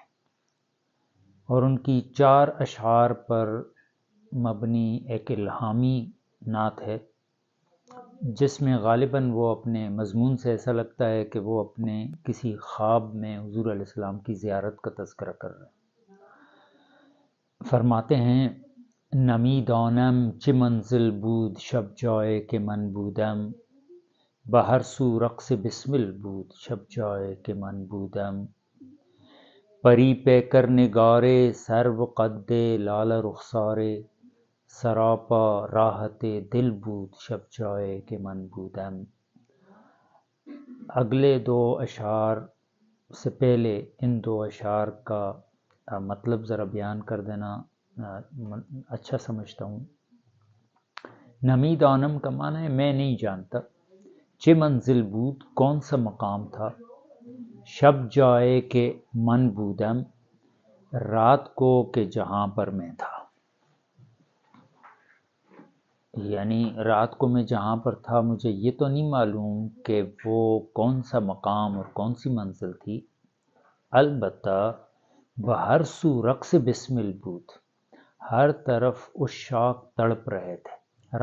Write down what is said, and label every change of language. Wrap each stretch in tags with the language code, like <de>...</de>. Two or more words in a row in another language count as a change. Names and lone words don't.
<ur>اور ان کی 4 اشعار پر مبنی ایک الہامی نعت ہے، جس میں غالباً وہ اپنے مضمون سے ایسا لگتا ہے کہ وہ اپنے کسی خواب میں حضور علیہ السلام کی زیارت کا تذکرہ کر رہے ہیں۔ فرماتے ہیں:</ur> <fa>نمی دانم چه منزل بود شب جائے که من بودم، بهر سو رقص بسمل بود شب جائے که من بودم، پری پیکر نگار سرو قد لال رخسار، سراپا راحت دل بود شب جائے کہ من بودم۔</fa> <ur>اگلے 2 اشعار سے پہلے ان 2 اشعار کا مطلب ذرا بیان کر دینا اچھا سمجھتا ہوں۔</ur> <fa>نمی دانم</fa> <ur>کا معنی ہے میں نہیں جانتا،</ur> <fa>چه منزل بود</fa> <ur>کون سا مقام تھا،</ur> <fa>شب جائے کہ من بودم</fa> <ur>رات کو کہ جہاں پر میں تھا، یعنی رات کو میں جہاں پر تھا مجھے یہ تو نہیں معلوم کہ وہ کون سا مقام اور کون سی منزل تھی، البتہ</ur> <fa>بہر سو رقص بسمل بود،</fa> <ur>ہر طرف عشاق تڑپ رہے تھے۔</ur>